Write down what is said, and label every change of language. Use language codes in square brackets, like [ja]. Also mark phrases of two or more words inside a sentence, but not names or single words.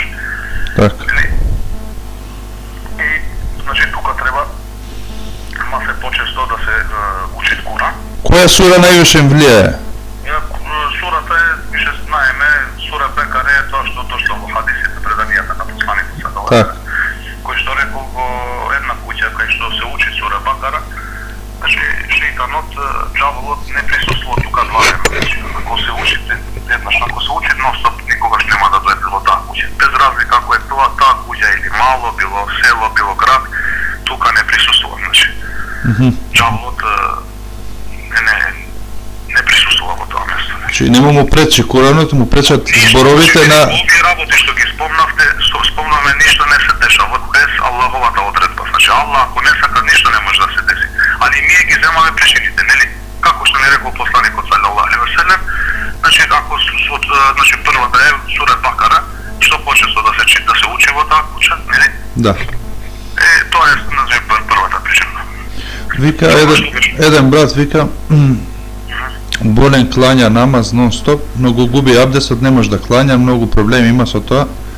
[mk] Така. И значи тука треба се почесто да се учи Куран. Која сура највише влијае? Сурата е, више знаеме, сура Бекаре е тоа што дошло во хадисите, преданијата на посланикот [ar] صلى الله عليه وسلم, [mk] кој што рекол во една куќа кај што се учи сура Бекара, значи шејтанот, џаволот не присуствува тука два дена. Значи, ако се учи еднаш, ако се учи нон-стоп, никогаш нема да дојде во таа куќа. Без разлика ако е тоа таа куќа или мало, било село, било град, тука не присуствува, значи. Џаволот не присуствува во тоа место. Значи нема му пречи Куранот, му пречат зборовите на... Овие работи што ги спомнавте, спомнаме, ништо не се дешава без Аллаховата одредба. Значи Аллах ако не сака, ништо не може да се деси. Али ние ги земаме причините, нели? Како што ни рекол посланикот [ar] صلى الله عليه وسلم, [mk] значи ако значи првата е сура Бакара, што почесто да се чита, да се учи во таа куќа, нели? Да. Тоа е значи првата причина. Вика еден брат вика болен клања намаз нон-стоп, но го губи абдесот, не може да клања, многу проблеми има со тоа.